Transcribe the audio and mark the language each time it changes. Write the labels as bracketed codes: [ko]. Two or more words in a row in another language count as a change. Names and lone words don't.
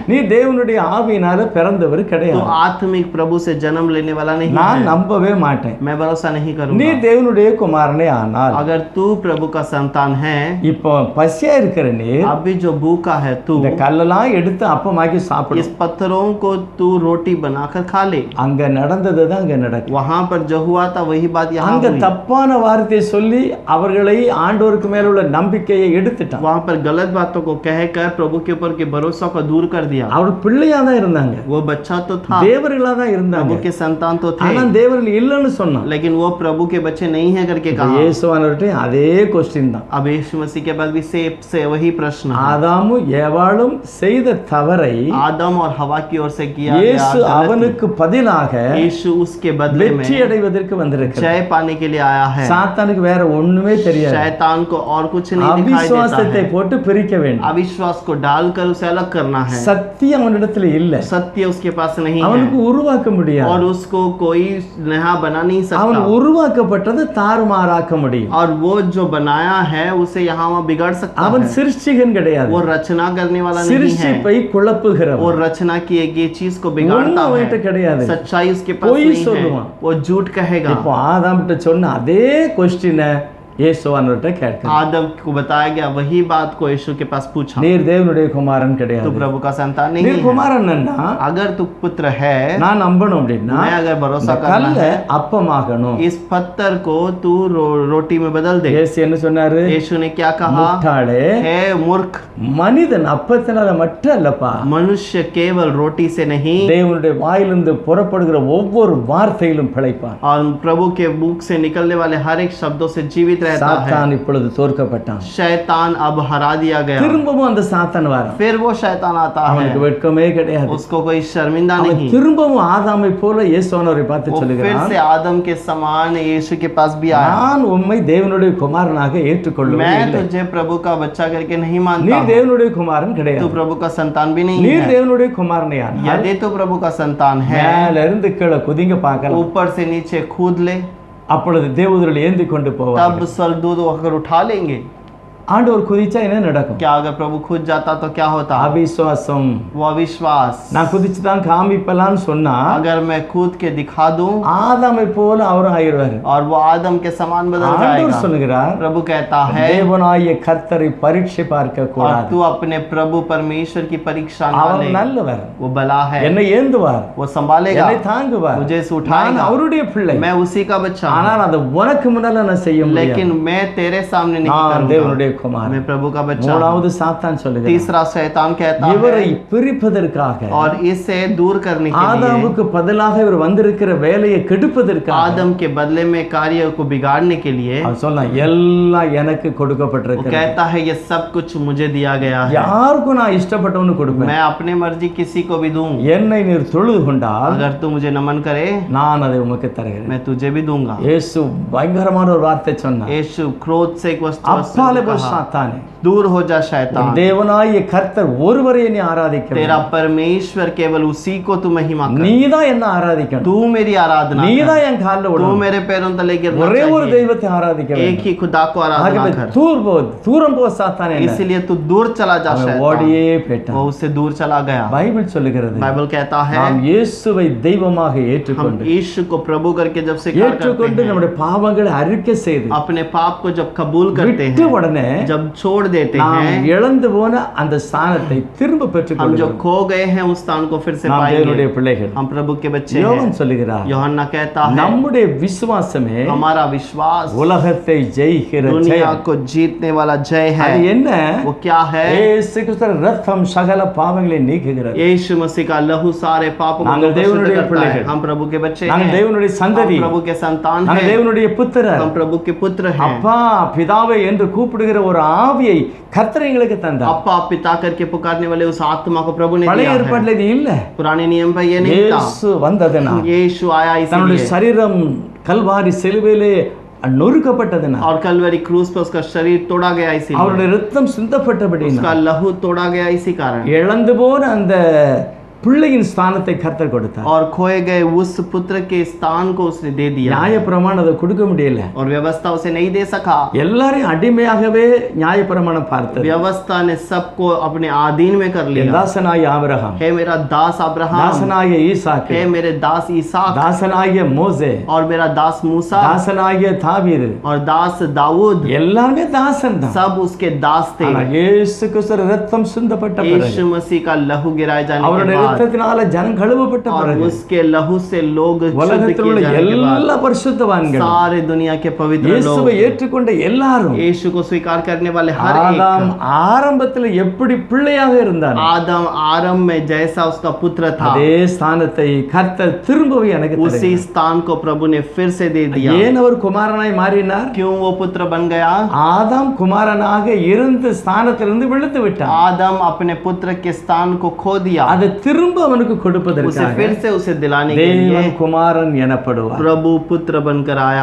[ta] நீ தேவனுடைய ஆவியினால பிறந்தவர் [hi] तू [ta] கிடையாது. [hi] आत्मिक प्रभु से जन्म लेने वाला नहीं [ta] நான் [hi] है। [ta] நம்பவே மாட்டேன். [hi] मैं भरोसा नहीं [ta] நீ [hi] करूंगा। [ta] தேவனுடைய குமாரனே ஆனால் [hi] अगर तू प्रभु का संतान है, [ta] இப்போ பசியா இருக்கிற நீர் [hi] अभी जो भूखा है तू, [ta] இந்த கல்லெல்லாம் எடுத்து அப்பமாக்கி சாப்பிடு. [hi] इस पत्थरों को तू रोटी बनाकर खा ले। [ta] அங்க நடந்தது தான் அங்க நடக்கும். [hi] वहां पर जो हुआ था वही बात यहाँ [ta] அங்க [hi] हुई। [ta] தப்பான வார்த்தையை சொல்லி சொல்லி அவர்களை ஆண்டவருக்கு மேல உள்ள நம்பிக்கையை எடுத்துட்டான். [hi] वहां पर गलत बातों को कहकर प्रभु के ऊपर के भरोसा को दूर कर दिया। [ta] அவர் பிள்ளையா தான் இருந்தாங்க, [hi] वो बच्चा तो था, [ta] தேவர்களா தான் இருந்தாங்க, [hi] प्रभु के संतान तो थे, [ta] ஆனா தேவர்கள் இல்லைன்னு சொன்னான். [hi] लेकिन वो प्रभु के बच्चे नहीं है करके कहा। [ta] இயேசுவானவர்கிட்ட அதே கொஸ்டின் தான். [hi] अब यीशु मसीह के पास भी से वही प्रश्न है। [ta] ஆதாமும் ஏவாளும் செய்த தவறை [hi] आदम और हवा की ओर से किया गया [ta] இயேசு அவனுக்கு பதிலாக [hi] यीशु उसके बदले में [ta] வெற்றி அடைவதற்கு வந்திருக்கிறார். [hi] जय पाने के लिए आया है। [ta] சாத்தானுக்கு வேற ஒண்ணுமே தெரியாது, [hi] शैतान को और कुछ नहीं दिखाई देता [ta] அவிசுவாசத்தை [hi] है। [ta] போட்டு பிரிக்க வேண்டும். [hi] अविश्वास को डालकर उसे अलग करना है। [ta] சத்தியம் அவனிடத்துல இல்ல, [hi] सत्य उसके पास नहीं है [ta] அவனுக்கு உருவாக்க முடியாது. [hi] और उसको कोई नया बना नहीं [ta] அவன் [hi] सकता, [ta] உருவாக்கப்பட்டது தாறுமாறாக்க முடியும். [hi] और वो जो बनाया है उसे यहाँ वहाँ बिगाड़ सकता [ta] அவன் [hi] है। [ta] சிருஷ்டிகன் கிடையாது, [hi] वो रचना करने वाला नहीं है, [ta] சிருஷ்டிப்பை [hi] वो [ta] குழப்புகிறவன். [hi] रचना की एक ये चीज को बिगाड़ता [ta] ஒண்ணும் [hi] है। [ta] அவன்கிட்ட கிடையாது. [hi] सच्चाई उसके पास [ta] பொய் [hi] नहीं है, [ta] சொல்லுவான். [hi] वो झूठ कहेगा। [ta] இப்போ ஆதாம்கிட்ட சொன்ன அதே கொஸ்டினை இயேசுவானவர்கிட்ட கேட்கிறான். [hi] आदम को बताया गया वही बात को यीशु के पास पूछा, [ta] நீர் தேவனுடைய குமாரன் [hi] तू [ta] கிடையாது, [hi] प्रभु का संतान नहीं [ta] நீர் [hi] है। [ta] குமாரன்னா [hi] अगर तू पुत्र है, [ta] நான் நம்பணும் அப்படின்னா [hi] मैं अगर भरोसा [ta] இந்த [hi] करना [ta] கல்லை [hi] है, [ta] அப்பமாகணும். [hi] इस पत्थर को तू रोटी में बदल दे। [ta] இயேசு என்ன சொன்னாரு? [hi] यीशु ने क्या कहा? [ta] முட்டாளே, [hi] हे मूर्ख, [ta] மனிதன் அப்பத்தினால மட்டும் அல்லப்பா, [hi] मनुष्य केवल रोटी से नहीं [ta] தேவனுடைய வாயிலிருந்து புறப்படுகிற ஒவ்வொரு வார்த்தையிலும் பிழைப்பான். [hi] और प्रभु के मुख से निकलने वाले हर एक शब्दों से जीवित रहता है। [ta] சாத்தான் இப்பொழுது தோற்கப்பட்டான். [hi] शैतान अब हरा दिया गया, [ta] திரும்பவும் அந்த சாத்தான் வரான். [hi] फिर वो शैतान आता है, [ta] அவனுக்கு வெட்கமே கிடையாது. [hi] उसको कोई शर्मिंदा [ta] அவன் [hi] नहीं, [ta] திரும்பவும் ஆதாமை போல இயேசுவானவரை பார்த்து [hi] वो फिर [ta] சொல்லுகிறான், [hi] से आदम के समान यीशु के पास भी आया। [ta] நான் உம்மை தேவனுடைய குமாரனாக ஏற்றுக்கொள்ளுவேன் [hi] मैं [ta] இல்லை. [hi] तुझे प्रभु का बच्चा करके नहीं मानता [ta] நீர் [hi] हूं। [ta] தேவனுடைய குமாரன் [hi] तू [ta] கிடையாது. [hi] प्रभु का संतान भी नहीं [ta] நீர் [hi] है। [ta] தேவனுடைய குமாரனையானால் [hi] यदि तू प्रभु का संतान है, [ta] மேல இருந்து கீழே குதிங்க பார்க்கலாம். [hi] ऊपर से नीचे कूद ले, [ta] அப்பொழுது தேவதூதர்கள் ஏந்தி கொண்டு போவார். [hi] तब स्वर्गदूत होकर उठा लेंगे। [ta] ஆண்டவர் குதிச்சா என்ன நடக்கும்? [hi] क्या अगर प्रभु खुद जाता तो क्या होता? [ta] அவிசுவாசம். [hi] वो अविश्वास। [ta] நான் குதிச்சு தான் காமிப்பலான்னு சொன்னா [hi] अगर मैं कूद के दिखा दूं [ta] ஆதாமை போல அவரும் ஆயிடுவாரு. [hi] और वो आदम के समान बदल [ta] ஆண்டவர் [hi] जाएगा। [ta] சொல்லுகிறார், [hi] प्रभु कहता है [ta] தேவனாகிய கர்த்தரை பரீட்சை பார்க்க [hi] और [ta] கூடாது. [hi] तू अपने प्रभु परमेश्वर की परीक्षा न [ta] அவர் [hi] ले, [ta] நல்லவர், [hi] वो भला है, [ta] என்னை ஏந்துவார், [hi] वो संभालेगा, [ta] என்னை தாங்குவார். [hi] मुझे से [ta] நான் [hi] उठाएगा, [ta] அவருடைய பிள்ளை. [hi] मैं उसी का बच्चा हूं, [ta] ஆனால் அதை உனக்கு முன்னால நான் செய்ய முடியாது. [hi] लेकिन मैं तेरे सामने नहीं [ta] நான் [hi] करूंगा, [ta] தேவனுடைய குமாரன். [hi] मैं प्रभु का बच्चा हूं। [ta] மூணாவது சாத்தான் சொல்லுகிறார், [hi] तीसरा शैतान कहता [ta] இவரை [hi] है [ta] பிரிப்பதற்காக, [hi] और इसे दूर करने के लिए, [ta] ஆதாமுக்கு பதிலாக இவர் வந்திருக்கிற வேலையை கெடுப்பதற்காக, [hi] आदम के बदले में कार्य को बिगाड़ने के लिए [ta] அவர் சொல்லலாம் எல்லாம் எனக்கு [hi] वो [ta] கொடுக்கப்பட்டிருக்கு. [hi] कहता है ये सब कुछ मुझे दिया गया है, [ta] யாருக்கும் நான் இஷ்டப்பட்டவனு கொடுப்பேன். [hi] मैं अपने मर्जी किसी को भी दूं, [ta] என்னை நீர் தொழுது கொண்டால் [hi] अगर तू मुझे नमन करे [ta] நான் அதை உமக்கு தருகிறேன். [hi] मैं तुझे भी दूंगा। [ta] இயேசு பயங்கரமான ஒரு வார்த்தை சொன்னார், [hi] यीशु क्रोध से एक वस्तु [ta] அப்பாலே போ [hi] कहा, [ta] சாத்தானே, [hi] दूर हो जा शैतान, [ta] தேவனாகிய கர்த்தர் ஒருவரை நீ ஆராதிக்க [hi] तेरा [ta] வேண்டும். [hi] परमेश्वर केवल उसी को तू महिमा कर, [ta] நீதான் என்ன ஆராதிக்கணும், [hi] तू मेरी आराधना [ta] நீதான் [hi] कर, [ta] என் காலில் [hi] तू [ta] விடணும். [hi] मेरे पैरों तले गिरना [ta] ஒரே ஒரு [hi] चाहिए, [ta] தெய்வத்தை ஆராதிக்க [hi] एक [ta] வேண்டும். [hi] ही खुदा को आराधना [ta] ஆகவே [hi] कर। [ta] தூரம் போ சாத்தானே, [hi] इसलिए तू दूर चला जा [ta] அவன் [hi] शैतान, [ta] ஓடியே [hi] वो [ta] போயிட்டான். [hi] उससे दूर चला गया। [ta] பைபிள் சொல்லுகிறது, [hi] बाइबल कहता है [ta] நாம் இயேசுவை தெய்வமாக [hi] हम [ta] ஏற்றுக்கொண்டு [hi] यीशु को प्रभु करके जब स्वीकार करते [ta] ஏற்றுக்கொண்டு [hi] हैं, [ta] நம்முடைய பாவங்களை அறிக்கை செய்து [hi] अपने पाप को जब कबूल करते [ta] விட்டு [hi] हैं, [ta] உடனே [hi] जब छोड़ देते [ta] நாம் [hi] हैं, [ta] இழந்து போன அந்த ஸ்தானத்தை திரும்ப [hi] हम जो [ta] பெற்றுக்கொள்கிறோம். [hi] खो गए हैं उस स्थान को फिर से [ta] நாம் [hi] पाएंगे। [ta] தேவனுடைய பிள்ளைகள். [hi] हम प्रभु के बच्चे [ta] யோவான் [hi] हैं। [ta] சொல்லுகிறார், [hi] யோहन्ना कहता है [ta] நம்முடைய விசுவாசமே [hi] हमारा विश्वास [ta] உலகத்தை ஜெயிக்கிற [hi] दुनिया [ta] ஜெயம். [hi] को जीतने वाला जय है। [ta] அது என்ன? [hi] वो क्या है? [ta] இயேசு கிறிஸ்துவின் ரத்தம் சகல பாவங்களை நீக்குகிறது. [hi] यीशु मसीह का लहू सारे पापों को [ta] நாங்கள் [hi] शुद्ध [ta] தேவனுடைய [hi] करता है। [ta] பிள்ளைகள். [hi] हम प्रभु के बच्चे [ta] நாங்கள் [hi] हैं, [ta] தேவனுடைய [hi] हम [ta] சந்ததி, [hi] प्रभु के संतान [ta] நாங்கள் [hi] हैं, [ta] தேவனுடைய புத்திரர். [hi] हम प्रभु के पुत्र हैं। [ta] அப்பா பிதாவே என்று கூப்பிடுகிற ஒரு ஆவியை கர்த்தர் எங்களுக்கு தந்தார். [hi] अप्पा पिता करके पुकारने वाले उस आत्मा को प्रभु ने [ta] பழைய [hi] दिया है। [ta] ஏற்பாட்டில் இது இல்ல. [hi] पुराने नियम पर ये नहीं था। [ta] இயேசு வந்ததனால், [hi] यीशु आया [ta] தன்னுடைய [hi] इसलिए, [ta] சரீரம் கல்வாரி சிலுவையிலே நொறுக்கப்பட்டதனால், [hi] और कलवरी क्रूस पर उसका शरीर तोड़ा गया इसीलिए, [ta] அவருடைய ரத்தம் [hi] उसका [ta] சிந்தப்பட்டபடியினால் [hi] लहू तोड़ा गया इसी कारण, [ta] இழந்து போன அந்த பிள்ளையின் ஸ்தானத்தை கர்த்தர் கொடுத்தார். [hi] और खोए गए उस पुत्र के स्थान को उसने दे दिया। [ta] நியாயப்பிரமாணம் அதை கொடுக்க முடியல. [hi] और व्यवस्था उसे नहीं दे सका। [ta] எல்லாரையும் அடிமையாகவே நியாயப்பிரமாணம் பார்த்தது. [hi] व्यवस्था ने सबको अपने अधीन में कर [ta] என் [hi] लिया। [ta] தாசனாகிய ஆபிரகாம், [hi] हे मेरा दास अब्राहम, [ta] தாசனாகிய ஈசாக்கு, [hi] हे मेरे दास ईसाक, [ta] தாசனாகிய மோசே, [hi] और मेरा दास मूसा, [ta] தாசனாகிய தாவீது, [hi] और दास दाऊद, [ta] எல்லாருமே தாசன் தான். [hi] सब उसके दास थे। [ta] ஆனா இயேசு கிறிஸ்து ரத்தம் சிந்தப்பட்ட பிறகு [hi] यीशु मसीह का लहू गिराए जाने के [ta] அவருடைய [hi] बाद, [ta] ரத்தத்தினால ஜனம் கழுவப்பட்ட [hi] और [ta] பிறகு [hi] उसके लहू से लोग शुद्ध [ta] உலகத்தில் [hi] किए [ta] உள்ள [hi] जाने के बाद [ta] எல்லா பரிசுத்தவான்கள் [hi] सारे दुनिया के पवित्र लोग [ta] இயேசுவை ஏற்றுக்கொண்ட எல்லாரும் [hi] यीशु को स्वीकार करने वाले हर [ta] ஆதாம் [hi] एक [ta] ஆரம்பத்தில் எப்படி பிள்ளையாக இருந்தார் [hi] आदम आरंभ में जैसा उसका पुत्र था [ta] அதே ஸ்தானத்தை கர்த்தர் திரும்பவும் எனக்கு [hi] उसी [ta] தருகிறார். [hi] स्थान को प्रभु ने फिर से दे दिया [ta] ஏன் அவர் குமாரனாய் மாறினார்? [hi] क्यों वो पुत्र बन गया [ta] ஆதாம் குமாரனாக இருந்த ஸ்தானத்திலிருந்து விழுந்து விட்டார். [hi] आदम अपने पुत्र के स्थान को खो दिया [ta] அதை திரும்ப அவனுக்கு [hi] उसे [ta] கொடுப்பதற்காக [hi] फिर से उसे दिलाने के लिए [ta] தேவன் குமாரன் எனப்படுவார். [hi] प्रभु पुत्र बनकर आया